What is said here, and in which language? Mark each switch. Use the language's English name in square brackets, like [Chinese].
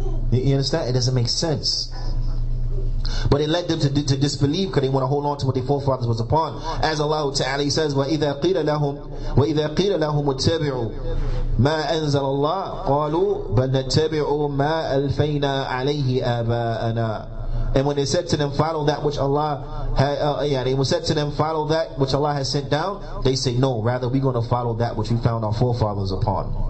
[English] You understand? It doesn't make sense. But it led them to disbelieve because they want to hold on to what their forefathers was upon. As Allah Ta'ala says, [Arabic] وَإِذَا قِيلَ لَهُمُ اتَّبِعُوا مَا أَنزَلَ اللَّهُ قَالُوا بَلْ نَتَّبِعُوا مَا أَلْفَيْنَا عَلَيْهِ آبَاءَنَا [English] And when they said to them, follow that which Allah they said to them, follow that which Allah has sent down, they say, no, rather we're going to follow that which we found our forefathers upon.